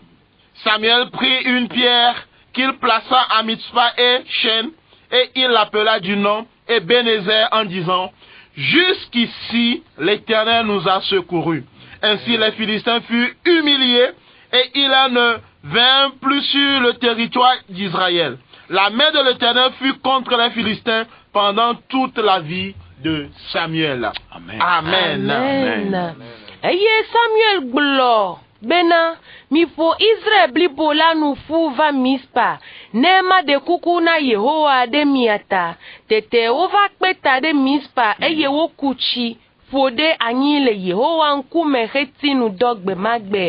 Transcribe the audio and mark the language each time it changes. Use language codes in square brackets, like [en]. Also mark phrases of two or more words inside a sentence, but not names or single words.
[fr] Samuel prit une pierre qu'il plaça à Mitzpah et Shen, et il l'appela du nom Ebenezer en disant: Jusqu'ici l'Éternel nous a secourus. Ainsi les Philistins furent humiliés et ils ne vinrent plus sur le territoire d'Israël. La main de l'Éternel fut contre les Philistins pendant toute la vie de Samuel. Amen. Amen. Amen. [ee] Eye Samuel gblɔ bena mifo Israel blibo la nu fu va Mispa ne ma de kuku na Yehowa ɖe mia ta. Tete wova kpe ta ɖe Mispa eye woku tsi ƒo ɖe anyi le Yehowa ŋkume heti nu dɔ gbe ma gbe.